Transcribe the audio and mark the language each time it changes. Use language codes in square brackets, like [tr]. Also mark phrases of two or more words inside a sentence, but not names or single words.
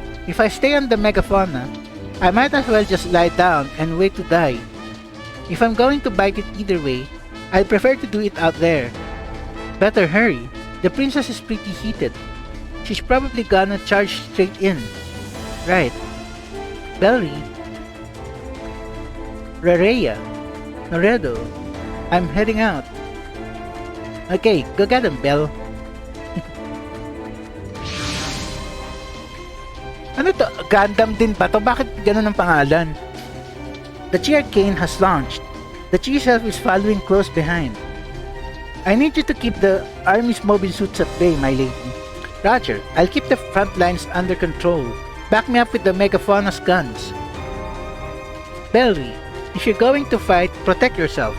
[en] If I stay on the Megafauna, I might as well just lie down and wait to die. If I'm going to bite it either way, I'd prefer to do it out there. Better hurry. The princess is pretty heated. She's probably gonna charge straight in. Right. Bellry. Rarea. Noredo. I'm heading out. Okay, go get him, Bell. [tl] Ano to? Gundam din ba to? Bakit ganun ang pangalan? [en] The G-Arcane has launched. The G-Self is following close behind. I need you to keep the Army's mobile suits at bay, my lady. Roger, I'll keep the front lines under control. Back me up with the Megafauna's guns. Bellry, if you're going to fight, protect yourself.